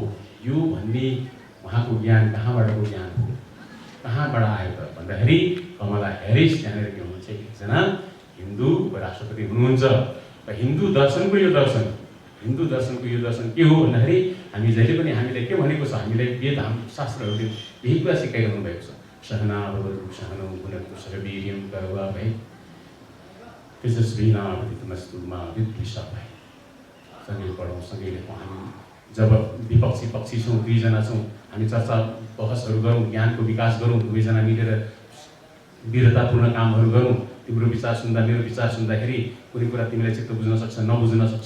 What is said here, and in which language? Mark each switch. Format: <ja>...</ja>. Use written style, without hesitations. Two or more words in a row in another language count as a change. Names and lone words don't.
<ne>यो भन्ने उहाँको ज्ञान कहाँबाटको ज्ञान हो, कहाँबाट आयो त भन्दाखेरि कमला ह्यारिस त्यहाँनिर के हुनुहुन्छ, एकजना हिन्दू उपराष्ट्रपति हुनुहुन्छ। र हिन्दू दर्शनको यो दर्शन के हो भन्दाखेरि हामी जहिले पनि हामीलाई के भनेको छ, हामीलाई वेद शास्त्रहरूले यही कुरा सिकाइरहनु भएको छ।</ne> <sa>सहना भवतु सहनौ भुनक्तु सह वीर्यं करवावहै तेजस्विनावधीतमस्तु मा विद्विषावहै।</sa> <ne>सँगै पढौँ, सँगै लेखौँ। हामी जब विपक्षी पक्षी छौँ, दुईजना छौँ, हामी चर्चा बहसहरू गरौँ, ज्ञानको विकास गरौँ, दुवैजना मिलेर वीरतापूर्ण कामहरू गरौँ। तिम्रो विचार सुन्दा मेरो विचार सुन्दाखेरि कुनै कुरा तिमीलाई चित्त बुझ्न सक्छ, नबुझ्न सक्छ।</ne>